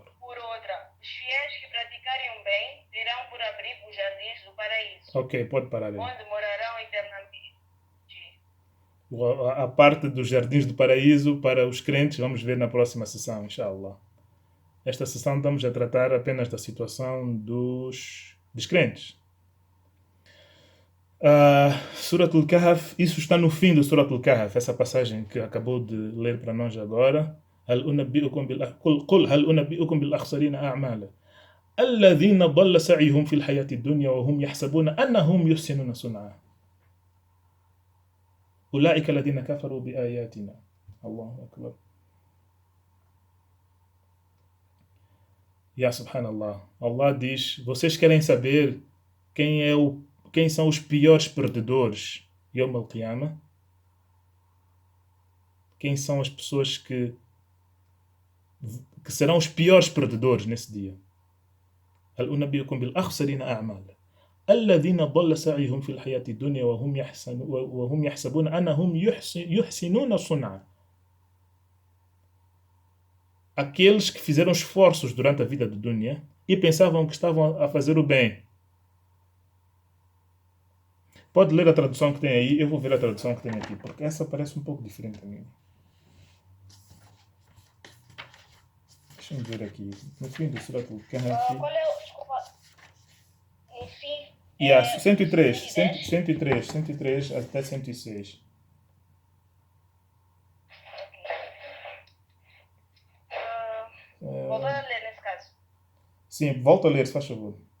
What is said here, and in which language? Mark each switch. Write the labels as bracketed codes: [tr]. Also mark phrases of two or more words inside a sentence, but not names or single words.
[pt] Por outra, os fiéis que praticarem o bem terão por abrigo os jardins do paraíso. Ok, pode parar aí. Onde morarão eternamente. A parte dos jardins do paraíso para os crentes, vamos ver na próxima sessão, inshallah. Esta sessão estamos a tratar apenas da situação dos descrentes. Surat al-Kahf, isso está no fim do Surat al-Kahf, essa passagem que acabou de ler para nós agora. [ar] قل هل أنبئكم بالأخسرين أعمالا الذين ضل سعيهم في الحياة الدنيا وهم يحسبون أنهم يحسنون صنعا أولئك الذين كفروا بآياتنا. الله أكبر. يا سبحان الله. [pt] Allah diz, vocês querem saber quem são os piores perdedores [ar] يوم القيامة? [pt] Quem são as pessoas que serão os piores perdedores nesse dia? [ar] هل أنبئكم بالأخسرين أعمالا الذين ضل سعيهم في الحياة الدنيا وهم يحسبون أنهم يحسنون صنعا. [pt] Aqueles que fizeram esforços durante a vida do dunya e pensavam que estavam a fazer o bem. Pode ler a tradução que tem aí, eu vou ver a tradução que tem aqui, porque essa parece um pouco diferente a mim. Deixa-me ver aqui. No fim do Surat al-Kahf. Qual é o... Desculpa. No fim... 103 até 106. Vou ler nesse caso. Sim, volta a ler, se faz favor.